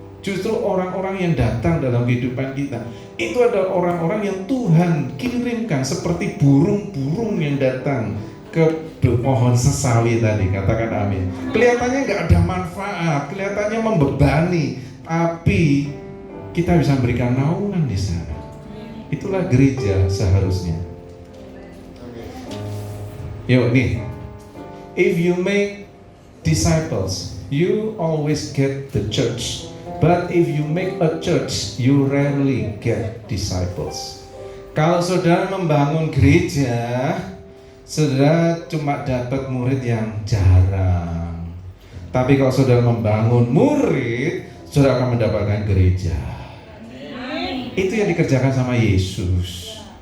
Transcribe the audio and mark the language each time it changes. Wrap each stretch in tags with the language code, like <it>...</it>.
<id>Justru orang-orang yang datang dalam kehidupan kita itu adalah orang-orang yang Tuhan kirimkan seperti burung-burung yang datang ke pohon sesawi tadi, katakan amin. Kelihatannya nggak ada manfaat, kelihatannya membebani, tapi kita bisa memberikan naungan di sana. Itulah gereja seharusnya. Yuk nih,</id> <en>if you make disciples, you always get the church. But if you make a church, you rarely get disciples.</en> <id>Kalau saudara membangun gereja, saudara cuma dapat murid yang jarang. Tapi kalau saudara membangun murid, saudara akan mendapatkan gereja. Itu yang dikerjakan sama Yesus.</id>